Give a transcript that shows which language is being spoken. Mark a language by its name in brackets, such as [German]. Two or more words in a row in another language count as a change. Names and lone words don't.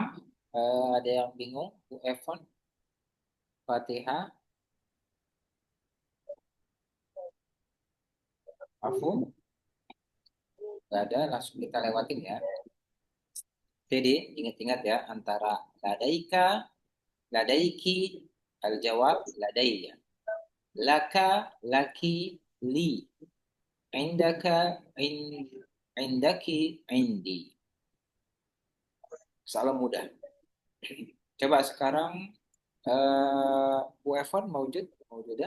[Indonesian] Ada yang bingung? Bu Evon, Fatihah, Afu? Gak ada, langsung kita lewatin ya. Jadi ingat-ingat ya, antara [Arabic] لديكَ، لديكِ, الجواب لديّ. لكَ، لكِ, li. عندكَ، عندكِ، عندي. [Indonesian] Salam mudah. Coba sekarang Bu Evon mewujud ya?